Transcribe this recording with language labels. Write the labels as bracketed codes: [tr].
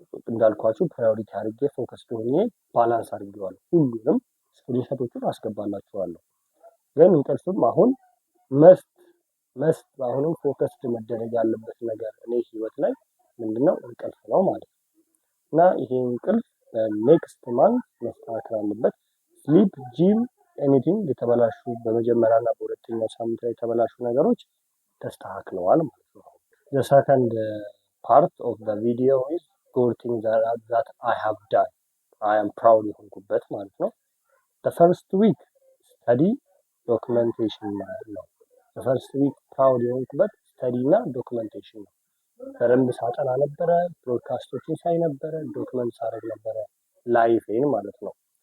[am] እንዳልኳችሁ ፕራዮሪቲ አድርጌ ፎከስድ ሆኜ ባላንስ አድርጌዋለሁ። ሁሉንም ስክሪንሾቶቹን አስገባላችኋለሁ። ግን እንቅልፍም አሁን መስት አሁንም ፎከስድ መደረግ ያለበት ነገር እኔ ህይወት ላይ ምንድነው? እንቅልፍ ነው ማለት ነው። እና ይሄ እንቅልፍ ኔክስት ማንት መስተካከል አለበት። ስሊፕ ጂም ኤኒቲንግ የተበላሹ በመጀመሪያና በሁለተኛው ሳምንት ላይ የተበላሹ ነገሮች ተስተካክለዋል ማለት ነው። [en] the second part of the video is good things that I have done. I am proud [am] የሆንኩበት ማለት ነው። [en] the first week study documentation [am] ማለት ነው። [en] the first week proud [am] የሆንኩበት ስተዲ እና ዶክመንቴሽን ነው። በደንብ ሳጠና ነበረ፣ ብሮድካስቶችን ሳይ ነበረ፣ ዶክመንት ሳደርግ ነበረ ላይፌን ማለት ነው።